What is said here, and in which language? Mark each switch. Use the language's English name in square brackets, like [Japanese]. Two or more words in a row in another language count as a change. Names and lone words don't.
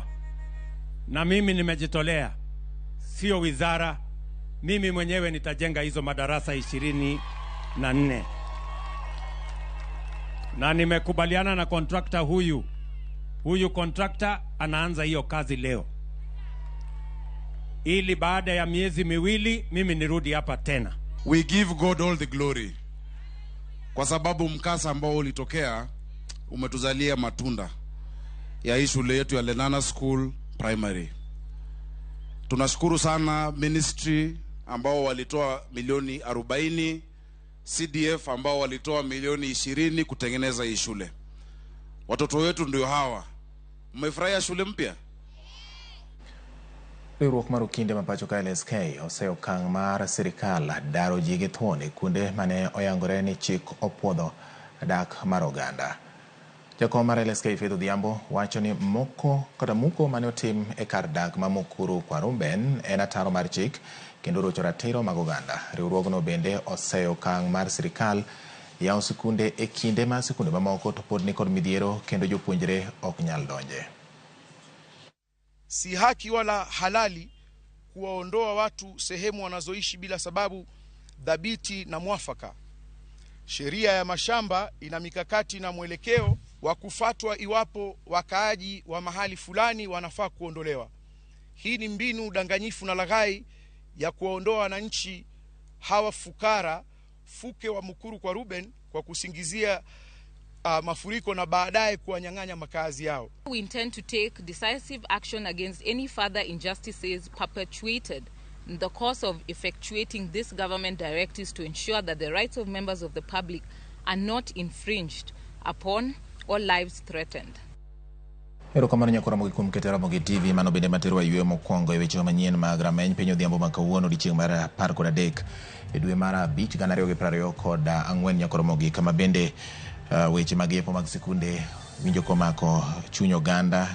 [Swahili] Na mimi nimejitolea, sio wizara, mimi mwenyewe nitajenga hizo madarasa 24. Na nimekubaliana na kontrakta huyu kontrakta anaanza hiyo kazi leo, ili baada ya miezi miwili mimi nirudi hapa tena. [English] We give God all the glory, [Swahili] kwa sababu mkasa ambao ulitokea umetuzalia matunda ya hii shule yetu ya Lenana School Primary. Tunashukuru sana ministry ambao walitoa milioni 40, CDF ambao walitoa milioni 20 kutengeneza hii shule. Watoto wetu ndio hawa. Mmefurahia shule mpya? [Luo (Kenya and Tanzania)] Riwruok mar okinde ma pacho ka LSK oseo okang' mar sirikal daro ji gi thuon e kuonde mane oyangore ni chik opuodho dak mar oganda. Jakom mar LSK Faith Odhiambo wacho ni muko mane otim e kar dak ma Mukuru kwa Rumben en ataro mar chik kendo rocho ratiro mag oganda. Riwruogno bende oseo okang' mar sirikal yawo sikunde e kinde ma sikunde mamoko to pod ni kod midhiero kendo jopuonjre ok nyal donje. [Swahili] Si haki wala halali kuwaondoa watu sehemu wanazoishi bila sababu dhabiti na mwafaka. Sheria ya mashamba ina mikakati na mwelekeo wa kufuatwa iwapo wakaaji wa mahali fulani wanafaa kuondolewa. Hii ni mbinu danganyifu na laghai ya kuwaondoa wananchi hawa fukara fuke wa Mukuru kwa Ruben kwa kusingizia mafuriko na baadaye kuwanyang'anya makazi yao. [English] We intend to take decisive action against any further injustices perpetuated in the course of effectuating this government directives to ensure that the rights of members of the public are not infringed upon or lives threatened. [Luo (Kenya and Tanzania)] Erokamano nyakora mogi kuom ketera mogi TV mano bende matero ayueyo mokwongo e weche manyien mag Rameny Piny Odhiambo ma kawuono odiechieng' mar 13 e dwe mar Abich 2024 nyakora mogi kama bende weche mag yepo mag sikunde winjo komako chuny oganda.